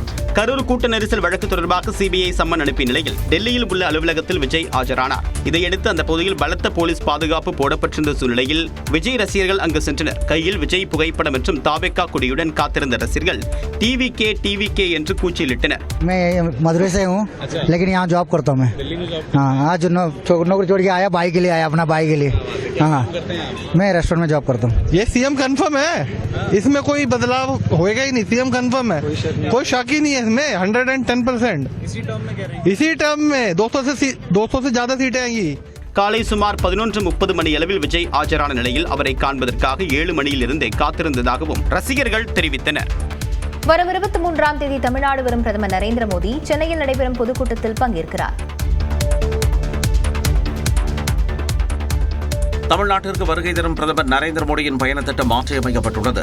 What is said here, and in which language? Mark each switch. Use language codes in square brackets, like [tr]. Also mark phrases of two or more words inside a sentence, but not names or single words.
[ta] கரூர் கூட்ட நெரிசல் வழக்கு தொடர்பாக சிபிஐ சம்மன் அனுப்பிய நிலையில் டெல்லியில் உள்ள அலுவலகத்தில் விஜய் ஆஜரானார். இதையடுத்து அந்த பகுதியில் பலத்த போலீஸ் பாதுகாப்பு போடப்பட்டிருந்த சூழ்நிலையில் விஜய் ரசிகர்கள் அங்கு சென்றனர். கையில் விஜய் புகைப்படம் மற்றும் தாவேகா கொடியுடன் காத்திருந்த ரசிகர்கள் டிவிகே என்று கூச்சலிட்டனர். [hi] मैं मदुरई से हूँ, लेकिन यहाँ जॉब करता हूँ मैं. आज नौकरी छोड़ के आया, भाई के लिए आया, अपना भाई के लिए. हाँ, मैं रेस्टोरेंट में जॉब करता हूँ. ये [en] CM confirm [hi] है, इसमें कोई बदलाव होएगा ही नहीं. [en] CM confirm [hi] है, कोई शक ही नहीं है इसमें. 110%. इसी टर्म में 200 से ज्यादा सीटें आएंगी. [ta] காலை சுமார் 11:30 மணி அளவில் விஜய் ஆஜரான நிலையில் அவரை காண்பதற்காக 7 மணியிலிருந்தே காத்திருந்ததாகவும் ரசிகர்கள் தெரிவித்தனர். வரும் 23ஆம் தேதி தமிழ்நாடு வரும் பிரதமர் நரேந்திர மோடி சென்னையில் நடைபெறும் பொதுக்கூட்டத்தில் பங்கேற்கிறார். தமிழ்நாட்டிற்கு வருகை தரும் பிரதமர் நரேந்திர மோடியின் பயண திட்டம் மாற்றியமைக்கப்பட்டுள்ளது.